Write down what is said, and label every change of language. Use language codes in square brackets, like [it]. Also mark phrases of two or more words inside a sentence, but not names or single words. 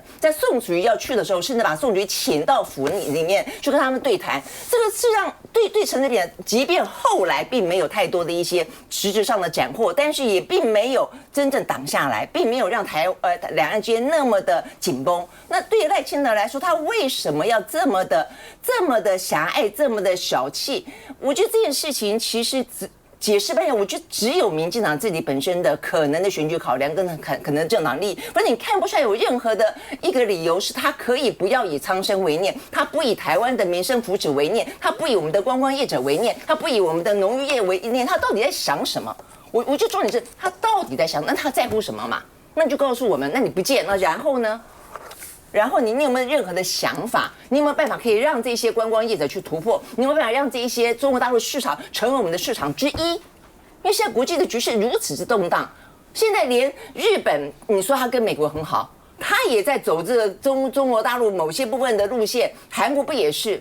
[zh] 在宋楚瑜要去的時候，甚至把宋楚瑜請到府裡面去跟他們对談，這個是讓對陳水扁，即便後來並沒有太多的一些實質上的斬獲，但是也並沒有真正擋下來，並沒有讓兩岸之間那麼的緊繃。那對於賴清德來說，他為什麼要這麼的狹隘，這麼的小氣？我覺得這件事情其實解釋半天，我覺得只有民進党自己本身的可能的選舉考量跟可能政黨利益，不然你看不出來有任何的一個理由是他可以不要以蒼生為念，他不以台灣的民生福祉為念，他不以我們的觀光業者為念，他不以我們的農漁業為念，他到底在想什麼？我覺得重點是他到底在想，那他在乎什麼嘛？那你就告訴我們，那你不見，那然後呢？然後你有没有任何的想法？你有没有辦法可以讓這些觀光業者去突破？你有沒有辦法讓这一些中國大陸市場成為我們的市場之一？因為現在國際的局勢如此之動盪，現在連日本，你說他跟美國很好，他也在走這個中國大陸某些部分的路線，韓國不也是？